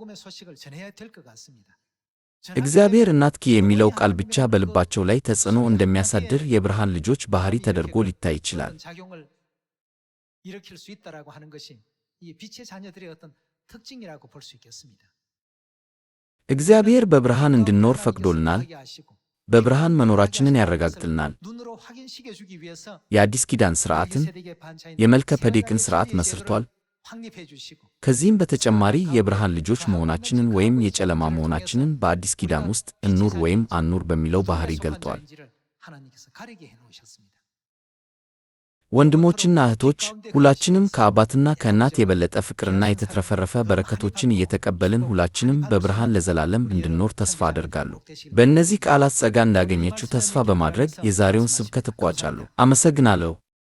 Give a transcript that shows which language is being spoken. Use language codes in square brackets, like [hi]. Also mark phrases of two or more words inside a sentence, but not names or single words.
[am] እግዚአብሔር እናት የሚለው ቃል ብቻ በልባቸው ላይ ተጽዕኖ እንደሚያሳድር የብርሃን ልጆች ባህሪ ተደርጎ ሊታይ ይችላል። እግዚአብሔር በብርሃን እንድንኖር ፈቅዶልናል። በብርሃን መኖራችንን ያረጋግጥልናል። [ko] 눈으로 확인시켜주기 위해서 [am] የአዲስ ኪዳን ሥርዓትን [ko] 멜기세덱의 반차인 [am] የመልከ ጼዴቅን [ko] 제사장의 [am] ሥርዓት [ko] 세계를 [am] መስርቷል። [ko] 확립해 주시고 [am] ከዚህም በተጨማሪ የብርሃን ልጆች መሆናችንን ወይም የጨለማ መሆናችንን በአዲስ ኪዳን ውስጥ እንኑር ወይም አንኑር በሚለው ባሕሪ ገልጧል። [ko] 하나님께서 가리게 해 놓으셨습니다. [am] ወንድሞችና እህቶች ሁላችንም ከአባትና ከእናት የበለጠ ፍቅርና የተትረፈረፈ በረከቶችን እየተቀበልን ሁላችንም በብርሃን ለዘላለም እንድንኖር ተስፋ አደርጋለሁ። በእነዚህ ቃላት ጸጋ እንዳገኘችሁ ተስፋ በማድረግ የዛሬውን ስብከት እቋጫለሁ። አመሰግናለሁ።